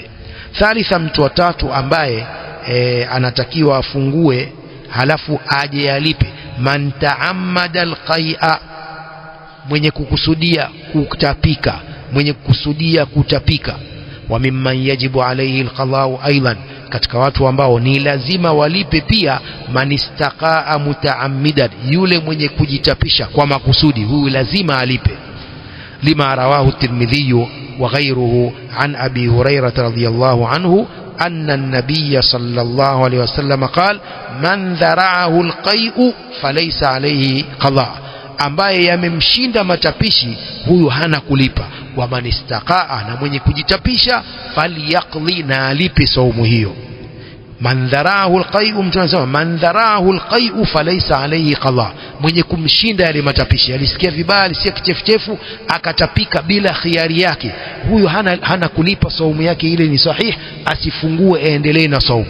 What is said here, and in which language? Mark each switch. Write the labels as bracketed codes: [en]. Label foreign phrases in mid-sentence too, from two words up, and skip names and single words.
[sw] Thalitha, mtu wa tatu ambaye anatakiwa afungue halafu aje alipe, [ar] من تعمد القيء, [sw] mwenye kukusudia kutapika, mwenye kukusudia kutapika. [ar] وممن يجب عليه القضاء أيضا, [sw] katika watu ambao ni lazima walipe pia, [ar] من استقاء متعمدا, [sw] yule mwenye kujitapisha kwa makusudi, huyu lazima alipe. [ar] لما رواه الترمذي وغيره عن أبي هريرة رضي الله عنه أن النبي صلى الله عليه وسلم قال من ذرعه القيء فليس عليه قضاء', [sw] ambaye yamemshinda matapishi huyu hana kulipa. [ar] ومن استقاء, [sw] na mwenye kujitapisha, falyaqli, na alipe saumu hiyo. [ar] من ذرعه القيء, [sw] mtu anasema [ar] من ذرعه القيء فليس عليه قضاء, [sw] mwenye kumshinda yale matapishi, alisikia vibaya, alisikia kichefuchefu akatapika bila khiari yake, huyu hana kulipa, saumu yake ile ni sahih, asifungue, aendelee na saumu.